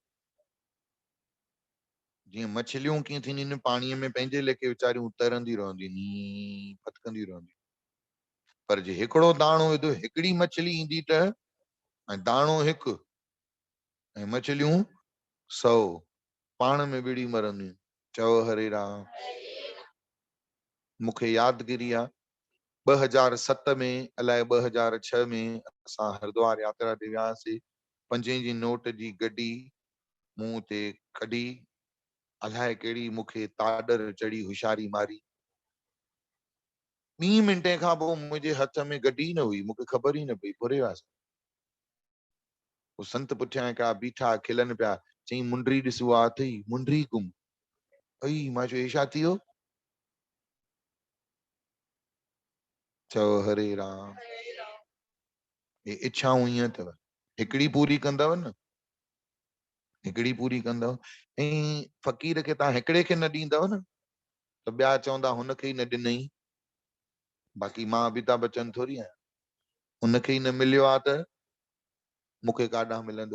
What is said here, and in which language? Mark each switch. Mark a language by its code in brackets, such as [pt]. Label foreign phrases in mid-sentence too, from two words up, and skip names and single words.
[sd] जीअं मछलियूं कीअं थींदियूं आहिनि पाणीअ में पंहिंजे लेखे वीचारियूं तरंदियूं रहंदियूं नी फटकंदियूं रहंदियूं, पर जे हिकिड़ो दाणो विधो, हिकिड़ी मछली ईंदी त, ऐं दाणो हिकु ऐं मछलियूं 100, पाण में विड़ी मरंदियूं। चओ हरे राम। मूंखे यादगिरी आहे 2007 में अलाए 2006 में असां हरिद्वार यात्रा ते वियासीं। 5 जी नोट जी गड्डी मूं ते कढी, अलाए कहिड़ी मूंखे ताॾर चढ़ी होशियारी मारी, 2 मिंटे खां पोइ मुंहिंजे हथ में गड्डी न हुई, मूंखे ख़बर ई न पई, फुरे वियासीं। संत पुठियां हिकिड़ा बीठा खिलन पिया, चई मुंडरी ॾिस उहा अथई, मुंडरी गुम। अई मां चयो हे छा थी वियो? चओ हरे राम। हे इच्छाऊं ईअं अथव, हिकिड़ी पूरी कंदव न, हिकिड़ी पूरी कंदव, ऐं फ़क़ीर खे तव्हां हिकिड़े खे न ॾींदव न त ॿिया चवंदा हुनखे ई न ॾिनई। बाक़ी मां अमिताभ बच्चन थोरी आहियां, हुनखे ई न मिलियो आहे त मूंखे काॾां मिलंदो।